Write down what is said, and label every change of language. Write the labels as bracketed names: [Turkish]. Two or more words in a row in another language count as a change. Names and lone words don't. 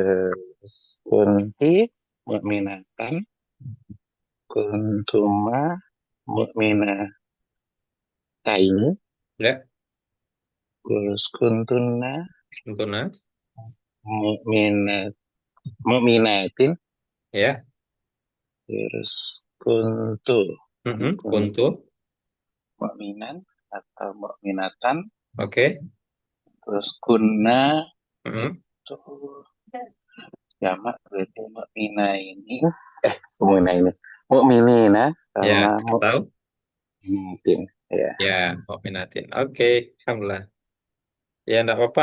[Arabic] terus كنت مؤمنة كنتما مؤمنة kaini [Indonesian] Ya, [Arabic] terus kuntuna kuntuna. مؤمنات مؤمنات [Indonesian] Ya, [Arabic] terus kuntu mhm. kuntu Kuntu. mu'minan atau mu'minatan [Indonesian] Oke. [Arabic] terus kunna Mhm. [Indonesian] itu jamak berarti mu'mina ini mu'mina ini mu'minina Ya, sama atau [Arabic] mu'minatin ya. [Indonesian] ya, mukminatin. Oke, alhamdulillah. Ya, enggak apa-apa.